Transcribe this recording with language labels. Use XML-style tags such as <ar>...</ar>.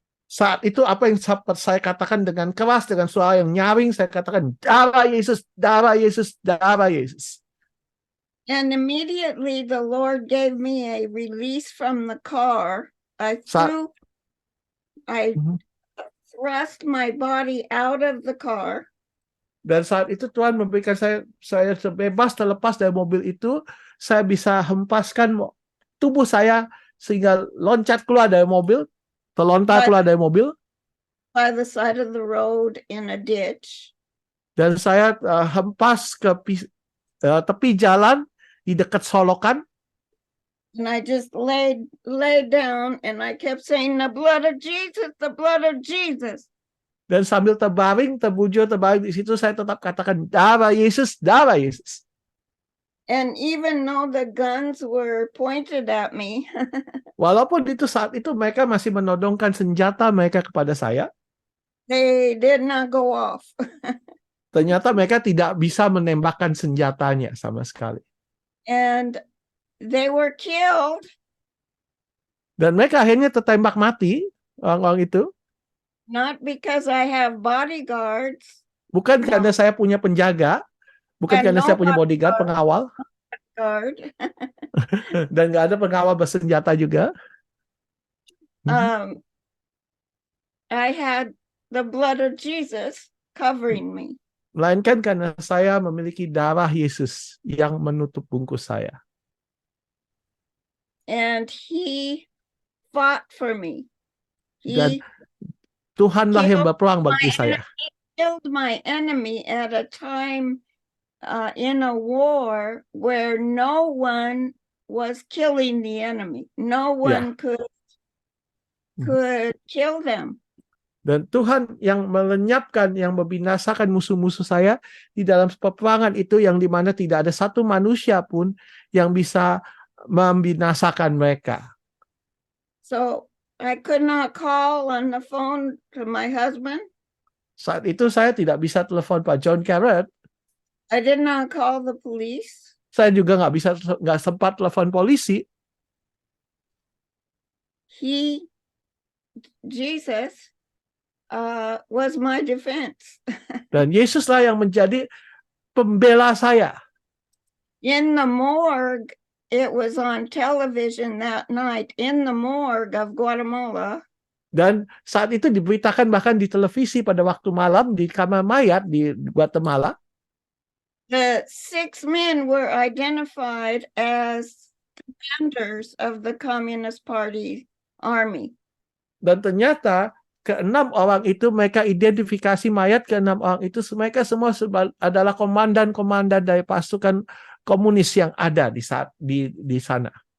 <id>Saat itu apa yang saya katakan dengan keras, dengan suara yang nyaring, saya katakan, darah Yesus, darah Yesus, darah Yesus.</id> <en>And immediately the Lord gave me a release from the car. I thrust my body out of the car.</en> <id>Dan saat itu Tuhan memberikan saya bebas terlepas dari mobil itu, saya bisa hempaskan tubuh saya sehingga loncat keluar dari mobil, terlontar keluar dari mobil.</id> <en>By the side of the road in a ditch.</en> <id>Dan saya hempas ke tepi jalan di dekat solokan.</id> <en>And I just laid down and I kept saying, the blood of Jesus, the blood of Jesus.</en> <id>Dan sambil terbaring di situ saya tetap katakan darah Yesus, darah Yesus.</id> <en>And even though the guns were pointed at me,</en> <id>walaupun saat itu mereka masih menodongkan senjata mereka kepada saya,</id> <en>they did not go off.</en> <id>ternyata mereka tidak bisa menembakkan senjatanya sama sekali.</id> <en>And they were killed.</en> <id>Dan mereka akhirnya tertembak mati, orang-orang itu.</id> <en>Not because I have bodyguards.</en> <id>Bukan karena saya punya penjaga, bukan karena saya punya bodyguard, pengawal. Dan nggak ada pengawal bersenjata juga.</id> <en>I had the blood of Jesus covering me.</en> <id>Melainkan karena saya memiliki darah Yesus yang menutup bungkus saya.</id> <en>And He fought for me.</en> <id>Dan Tuhanlah yang berperang bagi saya.</id> <en>Killed my enemy at a time in a war where no one was killing the enemy. No one could kill them.</en> <id>Dan Tuhan yang melenyapkan, yang membinasakan musuh-musuh saya di dalam peperangan itu, yang dimana tidak ada satu manusia pun yang bisa membinasakan mereka.</id> <en>So I could not call on the phone to my husband.</en> <id>Saat itu saya tidak bisa telepon Pak John Carrot.</id> <en>I did not call the police.</en> <id>Saya juga nggak sempat telepon polisi.</id> <en>Jesus was my defense.</en> <id>Dan Yesuslah yang menjadi pembela saya.</id> <en>In the morgue, it was on television that night, in the morgue of Guatemala.</en> <id>Dan saat itu diberitakan bahkan di televisi pada waktu malam di kamar mayat di Guatemala.</id> <en>The 6 men were identified as commanders of the Communist Party army.</en> <id>Dan ternyata ke-6 orang itu, mereka identifikasi mayat ke-6 orang itu, mereka semua adalah komandan-komandan dari pasukan komunis yang ada di sana.</id>